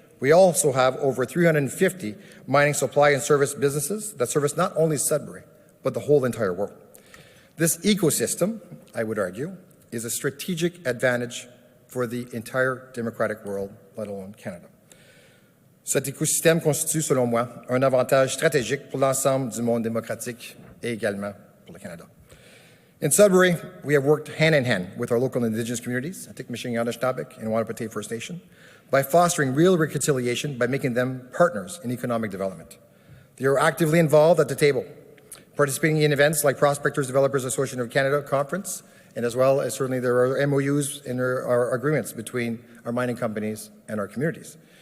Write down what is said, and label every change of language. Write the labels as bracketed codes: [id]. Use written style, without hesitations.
[en] We also have over 350 mining supply and service businesses that service not only Sudbury, but the whole entire world. This ecosystem, I would argue, is a strategic advantage for the entire democratic world, let alone Canada. [fr] Cet écosystème constitue, selon moi, un avantage stratégique pour l'ensemble du monde démocratique et également pour le Canada. [en] In Sudbury, we have worked hand in hand with our local Indigenous communities, Atik-Mishinga-Anishinaabeg and Wahnapitae First Nation, by fostering real reconciliation by making them partners in economic development. They are actively involved at the table, participating in events like Prospectors Developers Association of Canada Conference, and as well as certainly there are MOUs and there are agreements between our mining companies and our communities.